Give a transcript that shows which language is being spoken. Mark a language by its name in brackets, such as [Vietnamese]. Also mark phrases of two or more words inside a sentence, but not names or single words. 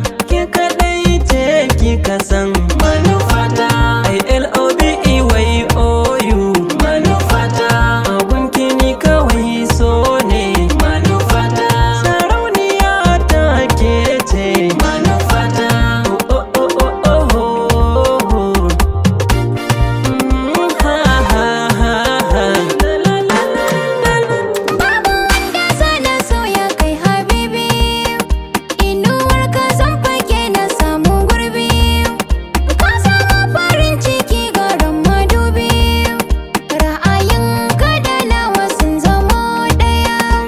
[Hausa] Ke kaɗai ce kika san manufata. [English] I L O V E Y O U manufata. [Hausa] A gunki ni kawai so ne manufata. Sarauniya ta ke ce manufata. Oh, oh, oh, oh, oh, oh, oh. Mm, ha, ha, ha, ha. La, la, la, la, la, la. Babu wanda za na so ya kai habibi. Inuwar ka zan fake na samu gurbi. Ka samu farin ciki garin madubi. Ra'ayin ka da nawa sun zamo ɗaya.